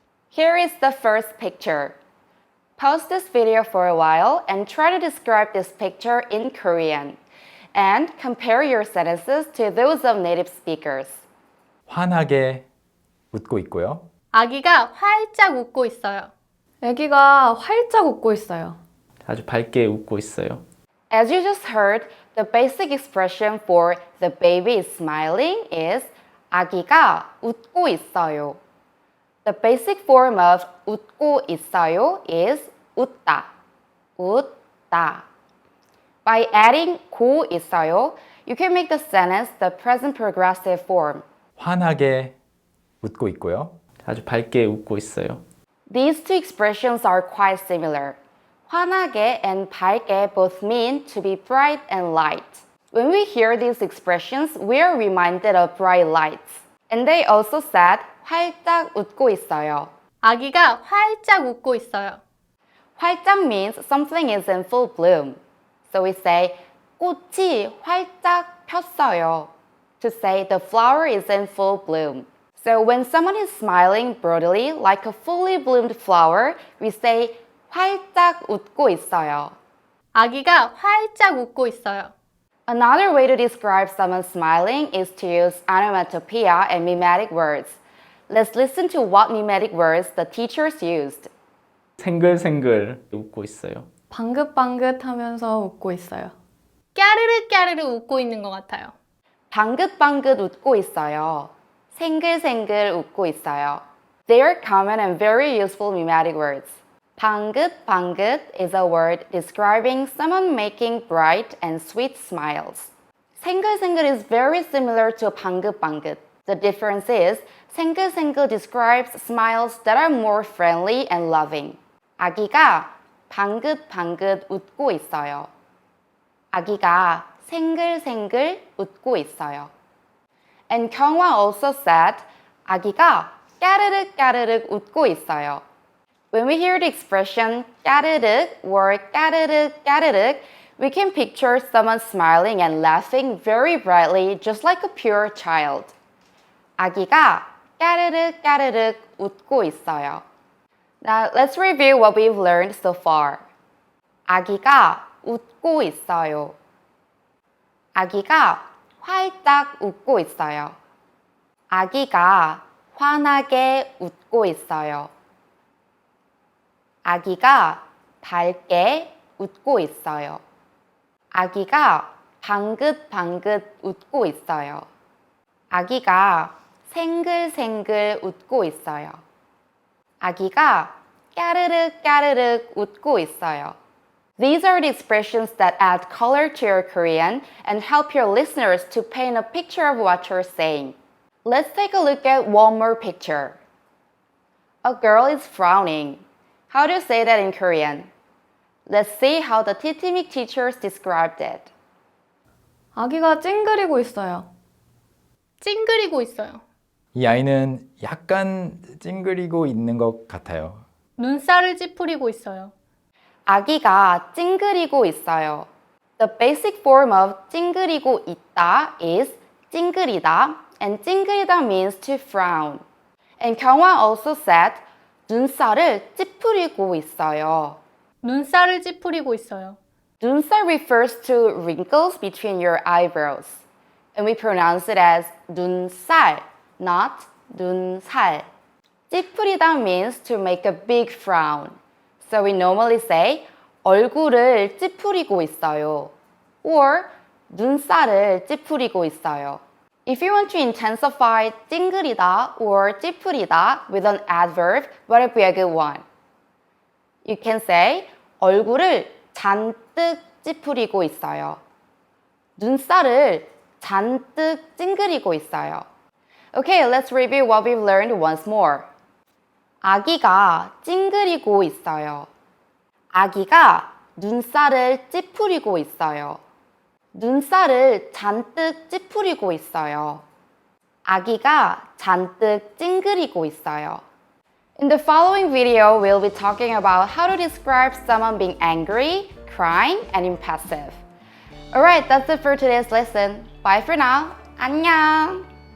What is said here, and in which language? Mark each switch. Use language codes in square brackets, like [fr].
[en] Here is the first picture. Pause this video for a while and try to describe this picture in Korean. And compare your sentences to those of native speakers. [ko] 환하게 웃고 있고요. 아기가 활짝 웃고 있어요. 아기가 활짝 웃고 있어요. 아주 밝게 웃고 있어요. [en] As you just heard, the basic expression for the baby is smiling is [ko] 아기가 웃고 있어요. [en] The basic form of [ko] 웃고 있어요 [en] is [ko] 웃다. 웃다. [en] By adding [ko] 고 있어요, [en] you can make the sentence the present progressive form. [ko] 환하게 웃고 있고요. 아주 밝게 웃고 있어요. [en] These two expressions are quite similar. 환하게 and 밝게 both mean to be bright and light. When we hear these expressions, we are reminded of bright lights. And they also said [ko] 활짝 웃고 있어요. 아기가 활짝 웃고 있어요. [en] 활짝 means something is in full bloom. So we say [ko] 꽃이 활짝 폈어요. [en] To say the flower is in full bloom. So when someone is smiling broadly like a fully bloomed flower, we say [ko] 활짝 웃고 있어요. 아기가 활짝 웃고 있어요. [en] Another way to describe someone smiling is to use onomatopoeia and mimetic words. Let's listen to what mimetic words the teachers used. [ko] 생글생글 웃고 있어요. 방긋방긋 하면서 웃고 있어요. 까르르 까르르 웃고 있는 것 같아요. 방긋방긋 웃고 있어요. 생글생글 웃고 있어요. [en] They are common and very useful mimetic words. 방긋방긋 is a word describing someone making bright and sweet smiles. 생글생글 is very similar to 방긋방긋. The difference is 생글생글 describes smiles that are more friendly and loving. [ko] 아기가 방긋방긋 웃고 있어요. 아기가 생글생글 웃고 있어요. [en] And [ko] 경화 [en] also said [ko] 아기가 까르륵 까르륵 웃고 있어요. [en] When we hear the expression 까르륵 or 까르륵 까르륵, we can picture someone smiling and laughing very brightly just like a pure child. [ko] 아기가 까르륵 까르륵 웃고 있어요. [en] Now let's review what we've learned so far. [ko] 아기가 웃고 있어요. 아기가 활짝 웃고 있어요. 아기가 환하게 웃고 있어요. 아기가 밝게 웃고 있어요. 아기가 방긋방긋 웃고 있어요. 아기가 생글생글 웃고 있어요. 아기가 까르륵 까르륵 웃고 있어요. [en] These are the expressions that add color to your Korean and help your listeners to paint a picture of what you're saying. Let's take a look at one more picture. A girl is frowning. How do you say that in Korean? Let's see how the TTMIC teachers described it. [ko] 아기가 찡그리고 있어요. 찡그리고 있어요. 이 아이는 약간 찡그리고 있는 것 같아요. 눈살을 찌푸리고 있어요. 아기가 찡그리고 있어요. [en] The basic form of [ko] 찡그리고 있다 [en] is 찡그리다, and 찡그리다 means to frown. And [ko] 경화 [en] also said [ko] 눈살을 찌푸리고 있어요. 눈살을 찌푸리고 있어요. [en] 눈살 refers to wrinkles between your eyebrows, and we pronounce it as 눈살, not 눈살. 찌푸리다 means to make a big frown. So we normally say [ko] 얼굴을 찌푸리고 있어요 [en] or [ko] 눈살을 찌푸리고 있어요. [en] If you want to intensify 찡그리다 or 찌푸리다 with an adverb, what would be a good one? You can say [ko] 얼굴을 잔뜩 찌푸리고 있어요. 눈살을 잔뜩 찡그리고 있어요. [en] Okay, let's review what we've learned once more. [ko] 아기가 찡그리고 있어요. 아기가 눈살을 찌푸리고 있어요. 눈살을 잔뜩 찌푸리고 있어요. 아기가 잔뜩 찡그리고 있어요. [en] In the following video, we'll be talking about how to describe someone being angry, crying, and impassive. Alright, that's it for today's lesson. Bye for now. 안녕!